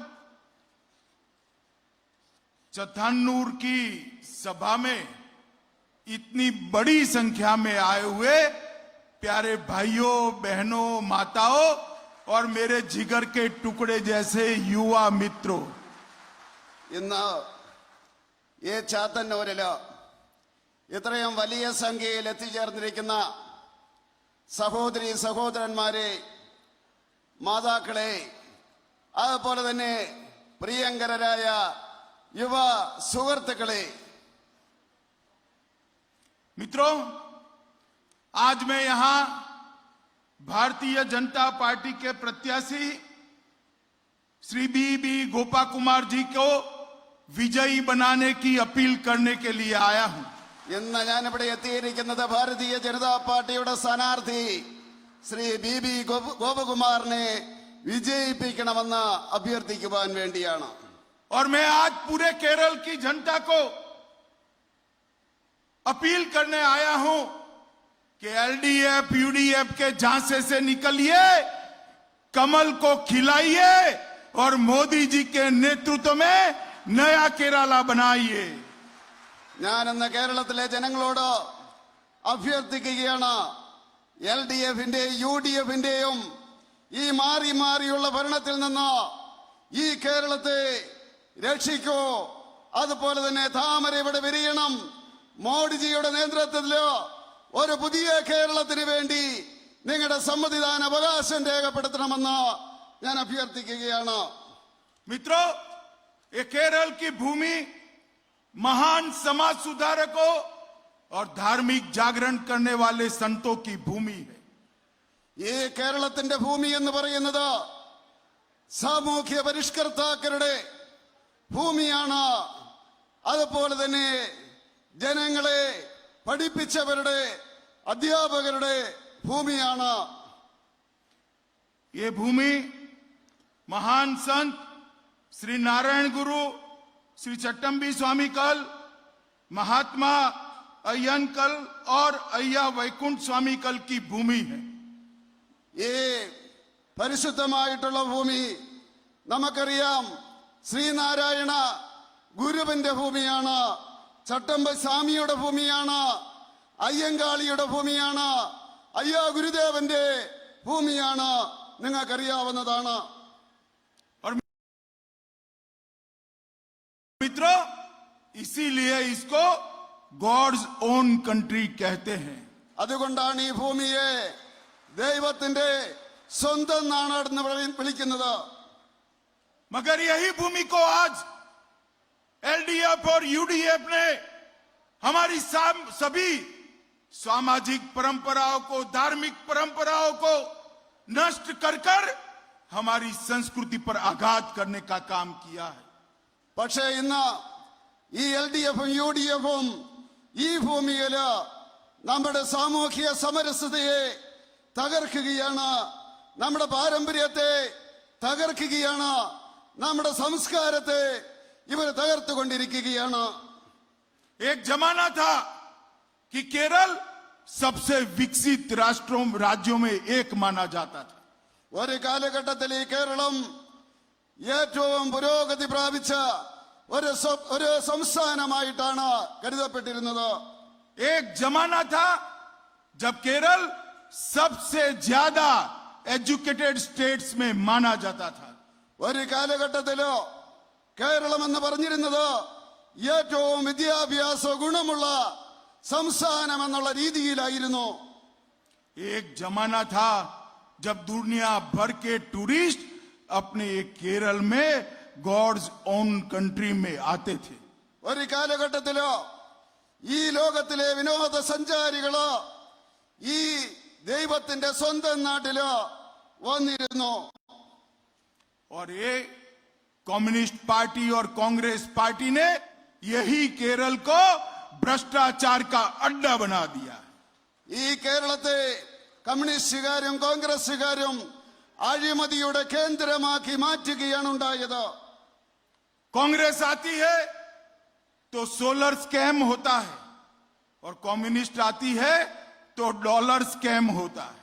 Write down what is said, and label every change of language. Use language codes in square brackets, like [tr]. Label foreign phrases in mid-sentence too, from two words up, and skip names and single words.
[hi] चतन्नूर की सभा में इतनी बड़ी संख्या में आए हुए प्यारे भाइयों, बहनों, माताओं और मेरे जिगर के टुकड़े जैसे युवा मित्रों, [ml] ഇന്ന് ഈ ചാത്തന്നൂരില് ഇത്രയും വലിയ സംഖ്യയിൽ എത്തിച്ചേർന്നിരിക്കുന്ന സഹോദരി സഹോദരന്മാരെ, മാതാക്കളെ, അതുപോലെ തന്നെ പ്രിയങ്കരരായ യുവ സുഹൃത്തുക്കളെ, [hi] मित्रों, आज मैं यहां भारतीय जनता पार्टी के प्रत्याशी श्री बीबी गोपा कुमार जी को विजयी बनाने की अपील करने के लिए आया हूं. [ml] ഇന്ന് ഞാനിവിടെ എത്തിയിരിക്കുന്നത് ഭാരതീയ ജനതാ പാർട്ടിയുടെ സ്ഥാനാർത്ഥി ശ്രീ BB ഗോപകുമാറിനെ വിജയിപ്പിക്കണമെന്ന് അഭ്യർത്ഥിക്കുവാൻ വേണ്ടിയാണ്. [hi] और मैं आज पूरे केरल की जनता को अपील करने आया हूं कि एलडीएफ यूडीएफ के झांसे से निकलिए, कमल को खिलाइए और मोदी जी के नेतृत्व में नया केरला बनाइए। [ml] ഞാൻ ഇന്ന് കേരളത്തിലെ ജനങ്ങളോട് അഭ്യർത്ഥിക്കുകയാണ്, LDF-ന്റെയും UDF-ന്റെയും ഈ മാറി മാറിയുള്ള ഭരണത്തിൽ നിന്ന് ഈ കേരളത്തെ രക്ഷിക്കൂ. അതുപോലെ തന്നെ താമര ഇവിടെ വിരിയണം. മോഡിജിയുടെ നേതൃത്വത്തിൽ ഒരു പുതിയ കേരളത്തിന് വേണ്ടി നിങ്ങളുടെ സമ്മതിദാന അവകാശം രേഖപ്പെടുത്തണമെന്ന് ഞാൻ അഭ്യർത്ഥിക്കുകയാണ്. [hi] मित्रों, ये केरल की भूमि महान समाज सुधारकों और धार्मिक जागरण करने वाले संतों की भूमि है। [ml] ഈ കേരളത്തിന്റെ ഭൂമി എന്ന് പറയുന്നത് സാമൂഹ്യ പരിഷ്കർത്താക്കളുടെ ഭൂമിയാണ്. അതുപോലെ തന്നെ ജനങ്ങളെ പഠിപ്പിച്ചവരുടെ അധ്യാപകരുടെ ഭൂമിയാണ്. [hi] ये भूमि महान संत श्री नारायण गुरु, श्री चट्टम्बी स्वामी कल, महात्मा अय्यन कल और अय्या वैकुंठ स्वामी कल की भूमि है। [ml] ഈ പരിശുദ്ധമായിട്ടുള്ള ഭൂമി നമുക്കറിയാം, ശ്രീനാരായണ ഗുരുവിന്റെ ഭൂമിയാണ്, ചട്ടമ്പ സ്വാമിയുടെ ഭൂമിയാണ്, അയ്യങ്കാളിയുടെ ഭൂമിയാണ്, അയ്യാ ഗുരുദേവന്റെ ഭൂമിയാണ്. നിങ്ങൾക്കറിയാവുന്നതാണ്. [hi] मित्रों, इसीलिए इसको [en] God's own country [hi] कहते हैं। [ml] അതുകൊണ്ടാണ് ഈ ഭൂമിയെ ദൈവത്തിന്റെ സ്വന്തം നാടെന്ന് വിളിക്കുന്നത്. [hi] मगर यही भूमि को आज एलडीएफ और यूडीएफ ने हमारी सभी सामाजिक परंपराओं को, धार्मिक परंपराओं को नष्ट कर कर हमारी संस्कृति पर आघात करने का काम किया है। [ml] പക്ഷേ ഇന്ന് ഈ LDF-ഉം UDF-ഉം ഈ ഭൂമിയില് നമ്മുടെ സാമൂഹിക സമരസതയെ തകർക്കുകയാണ്, നമ്മുടെ പാരമ്പര്യത്തെ തകർക്കുകയാണ്, നമ്മുടെ സംസ്കാരത്തെ ഇവർ തകർത്തുകൊണ്ടിരിക്കുകയാണ്. [hi] एक जमाना था कि केरल सबसे विकसित राज्यों में एक माना जाता था। [ml] ഒരു കാലഘട്ടത്തിൽ ഈ കേരളം ഏറ്റവും പുരോഗതി പ്രാപിച്ച ഒരു സംസ്ഥാനമായിട്ടാണ് കരുതപ്പെട്ടിരുന്നത്. [hi] एक जमाना था जब केरल सबसे ज्यादा [en] educated states [hi] में माना जाता था। [ml] ഒരു കാലഘട്ടത്തിലോ കേരളം എന്ന് പറഞ്ഞിരുന്നത് ഏറ്റവും വിദ്യാഭ്യാസ ഗുണമുള്ള സംസ്ഥാനം എന്നുള്ള രീതിയിലായിരുന്നു. [hi] एक जमाना था जब दुनिया भर के टूरिस्ट अपने केरल में [en] God's own country [hi] में आते थे। [ml] ഒരു കാലഘട്ടത്തിലോ ഈ ലോകത്തിലെ വിനോദസഞ്ചാരികളോ ഈ ദൈവത്തിന്റെ സ്വന്തം നാട്ടിലോ വന്നിരുന്നു. [hi] और ये कम्युनिस्ट पार्टी और कांग्रेस पार्टी ने यही केरल को भ्रष्टाचार का अड्डा बना दिया। [ml] ഈ കേരളത്തെ കമ്മ്യൂണിസ്റ്റുകാരും കോൺഗ്രസുകാരും അഴിമതിയുടെ കേന്ദ്രമാക്കി മാറ്റുകയാണ് ഉണ്ടായത്. [hi] कांग्रेस आती है तो [en] solar scam [hi] होता है और कम्युनिस्ट आती है तो [en] dollar scam [hi] होता है।